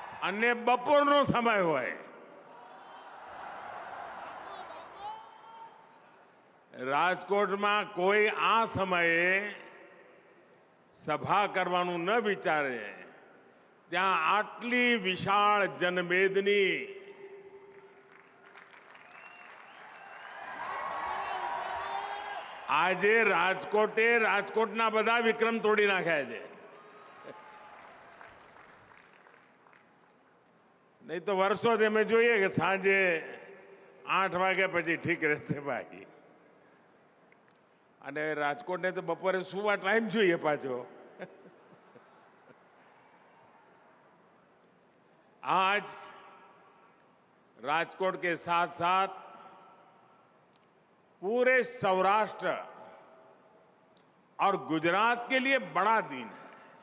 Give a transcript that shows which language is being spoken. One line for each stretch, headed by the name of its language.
Gujarati: अन्य बपोरनो समय होए, રાજકોટમાં કોઈ આ સમયે સભા કરવાનું ન વિચારે, ત્યાં આટલી વિશાળ જનમેદની આજે રાજકોટના બધા વિક્રમ તોડી નાખ્યા છે. નહીં તો વર્ષોથી અમે જોઈએ કે સાંજે 8 વાગ્યા પછી ઠીક રહેશે ભાઈ. અને રાજકોટને તો બપોરે સુવા ટાઈમ જોઈએ પાછો.
Hindi: आज राजकोट के साथ साथ पूरे सौराष्ट्र और गुजरात के लिए बड़ा दिन है.